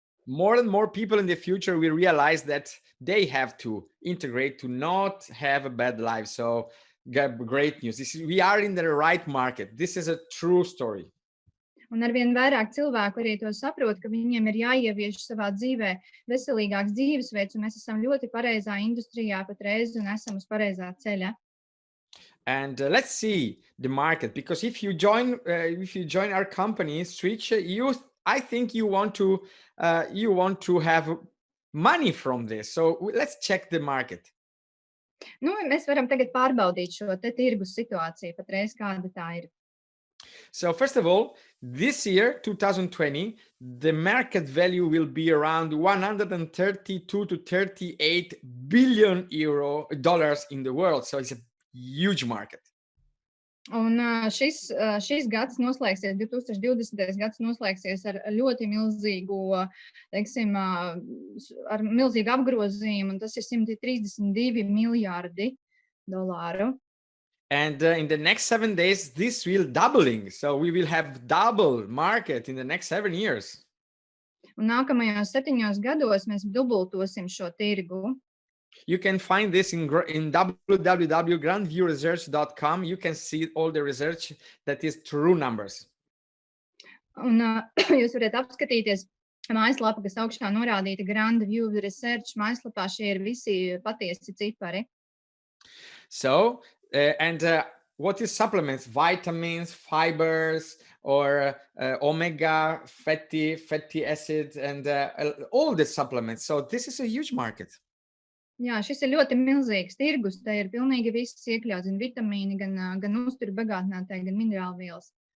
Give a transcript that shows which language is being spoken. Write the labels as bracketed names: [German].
[English] More and more people in the future will realize that they have to integrate to not have a bad life. So great news. We are in the right market. This is a true story. [Latvian] Un arvien vairāk cilvēku arī to saprot, ka viņiem ir jāievieš savā dzīvē veselīgāks dzīvesveids, un mēs esam ļoti pareizā industrijā patreiz un esam uz pareizā ceļa. [English] And let's see the market, because if you join our company, Switch, I think you want to have money from this. So let's check the market. [Latvian] Mēs varam tagad pārbaudīt šo tirgus situāciju patreiz, kāda tā ir. [English] So first of all, this year, 2020, the market value will be around 132 to 38 billion dollars in the world. So it's a huge market. [Latvian] Un šis gads noslēgsies, 2020. gads noslēgsies ar ļoti milzīgu, teiksim, ar milzīgu apgrozījumu, un tas ir 132 miljārdi dolāru. [English] And in the next 7 days, this will doubling. So we will have double market in the next 7 years. [Latvian] Un nākamajos 7 gados mēs dubultosim šo tirgu. [English] You can find this in www.grandviewresearch.com. You can see all the research that is true numbers. [Latvian] Un jūs varat apskatīties mājaslapa, kas augšā norādīta Grand View Research mājaslapā. Šie ir visi patiesi cipari. [English] So, what is supplements? Vitamins, fibers, or omega fatty acids, and all the supplements. So this is a huge market. [Latvian] Jā, šis ir ļoti milzīgs tirgus. Te ir pilnīgi viss iekļauts, gan vitamīni, gan uzturu bagātinātāji, gan minerālvielas.